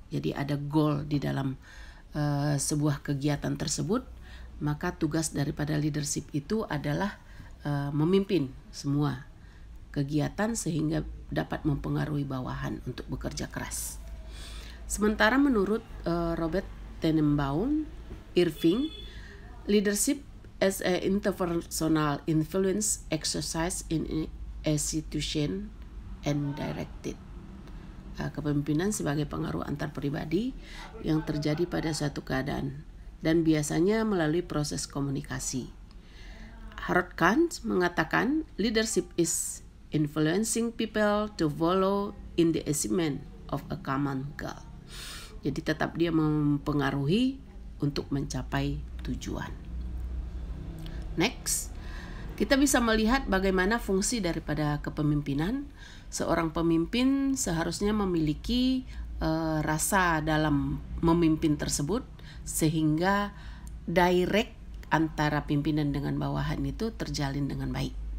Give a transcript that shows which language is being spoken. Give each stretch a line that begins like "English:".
Indonesian: Jadi ada goal di dalam sebuah kegiatan tersebut, maka tugas daripada leadership itu adalah memimpin semua kegiatan sehingga dapat mempengaruhi bawahan untuk bekerja keras. Sementara menurut
English: Robert Tenenbaum Irving, leadership as an interpersonal influence exercise in institution and directed.
Indonesian: Kepemimpinan sebagai pengaruh antar pribadi yang terjadi pada suatu keadaan dan biasanya melalui proses komunikasi.
English: Harold Kant
Indonesian: mengatakan
English: leadership is influencing people to follow in the achievement of a common goal.
Indonesian: Jadi tetap dia mempengaruhi untuk mencapai tujuan. Next, kita bisa melihat bagaimana fungsi daripada kepemimpinan. Seorang pemimpin seharusnya memiliki rasa dalam memimpin tersebut sehingga direct antara pimpinan dengan bawahan itu terjalin dengan baik.